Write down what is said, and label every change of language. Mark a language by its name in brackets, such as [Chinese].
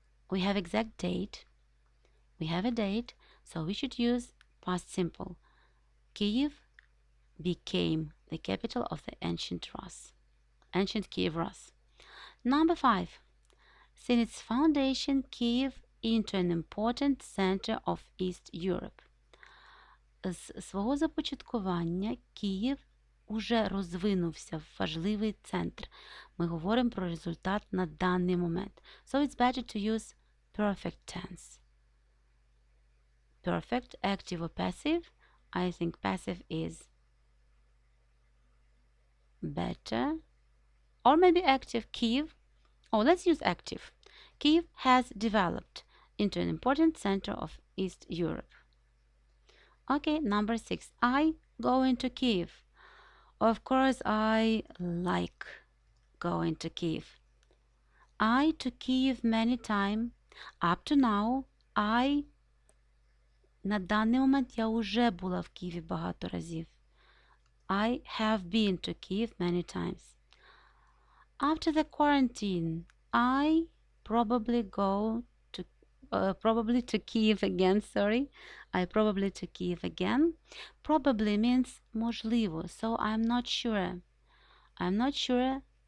[English] We have exact date. We have a date, so we should use past simple. Kiev became the capital of the ancient Rus. Ancient Kiev Rus. Number 5. Since its foundation, Kiev into an important center of East Europe. [Ukrainian] З свого започаткування Київ уже розвинувся в важливий центр. Ми говоримо про результат на даний момент. [English] So it's better to use perfect tense. Perfect, active or passive? I think passive is better. Or maybe active. Kiev. Oh, let's use active. Kiev has developed into an important center of East Europe. Okay, number 6. I go into Kiev. Of course, I like going to Kiev. I to Kiev many times. Up to now, [Ukrainian] на даний момент я уже була в Києві багато разів. [English] I have been to Kiev many times. After the quarantine, I probably go to probably to Kiev again, sorry. I probably to Kiev again. Probably means можливо, so I'm not sure. I'm not sure.